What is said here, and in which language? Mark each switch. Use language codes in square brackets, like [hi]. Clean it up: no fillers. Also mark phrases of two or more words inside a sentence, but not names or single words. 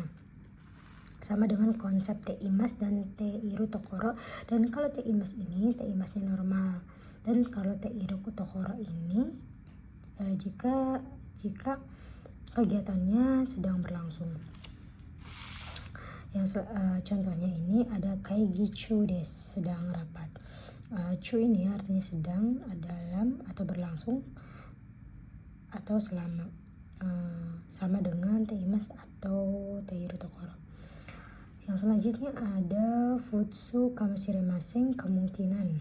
[id] Sama dengan konsep teimas dan [ja] ている ところ. [id] Dan kalau teimas ini, teimasnya normal, dan kalau [ja] ている ところ [id] ini jika kegiatannya sedang berlangsung. Yang contohnya ini ada [ja] 会議 中 です, [id] sedang rapat. Chu ini artinya sedang, dalam, atau berlangsung, atau selama. Sama dengan teimas atau [ja] ている ところ. [id] Yang selanjutnya ada [ja] 普通 かもしれません, [id] kemungkinan.